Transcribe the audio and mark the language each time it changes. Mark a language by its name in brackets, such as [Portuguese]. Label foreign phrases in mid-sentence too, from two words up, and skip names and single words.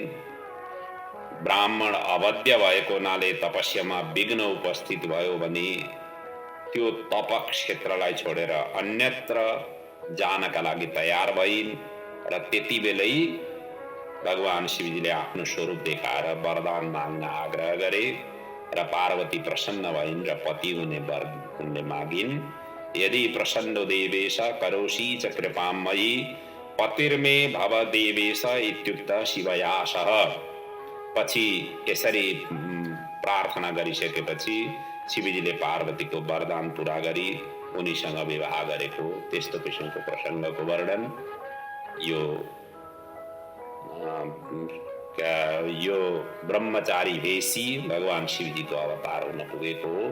[Nepali] ब्राह्मण अवध्य भएको हुनाले तपस्यामा विघ्न उपस्थित भयो भने त्यो तप क्षेत्रलाई छोडेर अन्यत्र जानका लागि तयार भइन् र त्यति बेलै भगवान शिवजीले आफ्नो स्वरूप देखाएर वरदान माग्न आग्रह गरे र पार्वती प्रसन्न भइन् र पति हुने वर उनले मागिन्। [Sanskrit] यदि प्रसन्नो देवेश करोषि च कृपां मयि पतिर्मे भव देवेश इत्युक्त शिवयासः। [Nepali] पछि यसरी प्रार्थना गरिसकेपछि शिवजीले पार्वतीको वरदान पूरा गरी उनीसँग विवाह गरेको त्यस्तो किसिमको प्रसङ्गको वर्णन यो ब्रह्मचारी भेषी भगवान शिवजीको अवतार हुन पुगेको हो।